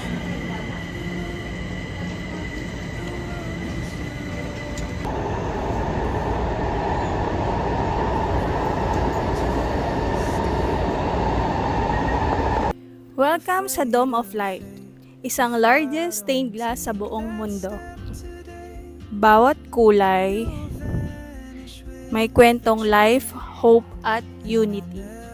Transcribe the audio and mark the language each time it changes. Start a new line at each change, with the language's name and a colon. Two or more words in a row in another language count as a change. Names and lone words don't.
Filipino: Welcome sa Dome of Light, isang
English: largest stained glass
Filipino: sa buong mundo. Bawat kulay may kwentong
English: life, hope,
Filipino: at unity.